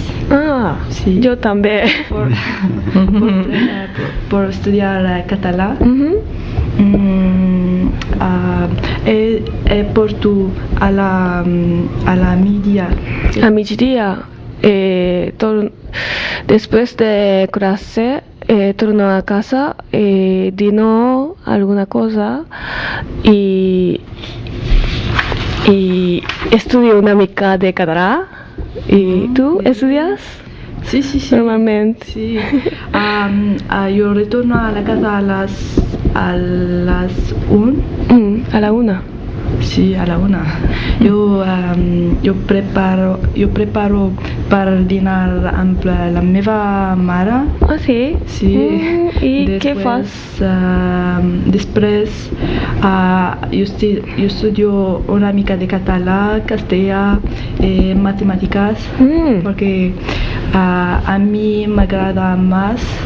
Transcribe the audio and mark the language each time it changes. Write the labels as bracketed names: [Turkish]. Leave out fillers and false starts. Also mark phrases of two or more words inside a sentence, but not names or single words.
[Catalan] Sí. Jo també. Per estudiar català. Porto a la migdia. A migdia? Després de classe torno a casa e dino alguna cosa y estudio una mica de català. [Spanish] ¿Y tú estudias? Sí. Normalmente. Sí. Yo retorno a la casa a las 1. A la 1. Sí, a la 1. [Catalan] Jo preparo per dinar amb la meva mare. Sí? Sí. I què fas? Després jo estudio una mica de català, castellà i matemàtiques perquè a mi m'agrada més.